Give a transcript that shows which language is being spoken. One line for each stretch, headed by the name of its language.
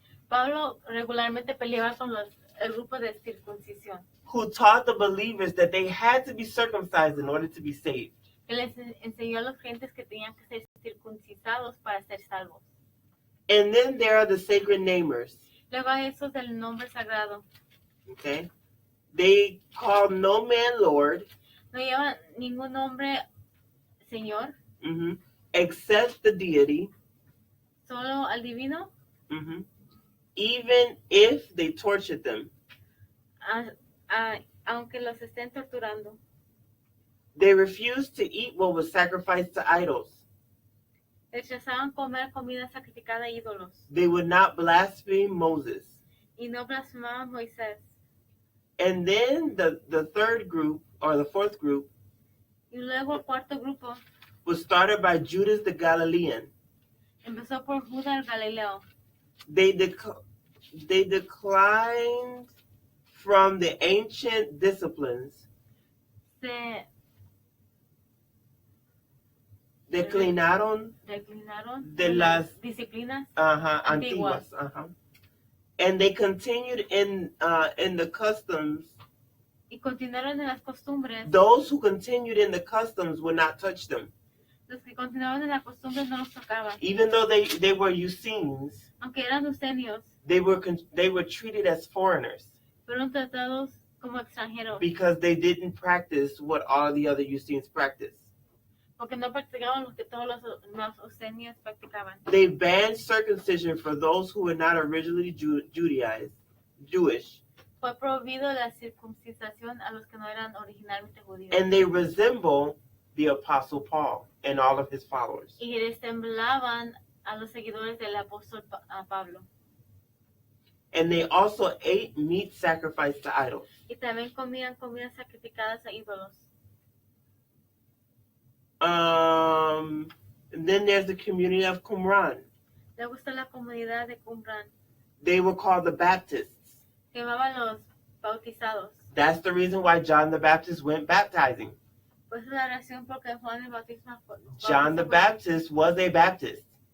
Spanish: Pablo regularmente peleaba con el grupo de circuncisión,
English: who taught the believers that they had to be circumcised in order to be saved.
Spanish: que les enseñó a los creyentes que tenían que ser circuncisados para ser salvos.
English: And then there are the sacred namers.
Spanish: Luego hay esos del nombre sagrado.
English: Okay? They call no man Lord,
Spanish: No llevan ningún nombre Señor,
English: except the deity,
Spanish: solo al divino,
English: even if they tortured them.
Spanish: Aunque los estén torturando.
English: They refused to eat what was sacrificed to idols.
Spanish: Rechazaban comer comida sacrificada a ídolos.
English: They would not blaspheme Moses.
Spanish: Y no blasfemaban Moisés.
English: And then the third group, or the fourth group,
Spanish: Y luego el cuarto grupo
English: was started by Judas the Galilean.
Spanish: empezó por Judas el Galileo.
English: They declined from the ancient disciplines.
Spanish: Declinaron de las disciplinas antiguas.
English: And they continued in the customs.
Spanish: Y continuaron en las costumbres.
English: Those who continued in the customs would not touch them.
Spanish: Los que continuaban en las costumbres no los tocaban.
English: Even though they were Essenes,
Spanish: Aunque eran Eusenios,
English: they were treated as foreigners
Spanish: fueron tratados como extranjeros.
English: because they didn't practice what all the other Essenes practiced.
Spanish: Porque no practicaban lo que todos los Eusenios practicaban.
English: They banned circumcision for those who were not originally Jewish.
Spanish: Fue prohibido la circuncisión a los que no eran originalmente judíos.
English: And they resemble the Apostle Paul and all of his followers.
Spanish: Y resemblaban a los seguidores del apóstol Pablo.
English: And they also ate meat sacrificed to idols.
Spanish: Y también comían comidas sacrificadas a ídolos.
English: And then there's the community of Qumran.
Spanish: Luego está la comunidad de Qumran.
English: They were called the Baptists.
Spanish: Que llamaban los bautizados.
English: That's the reason why John the Baptist went baptizing.
Spanish: Pues es la razón porque Juan el Bautista
English: John the Baptist was a Baptist.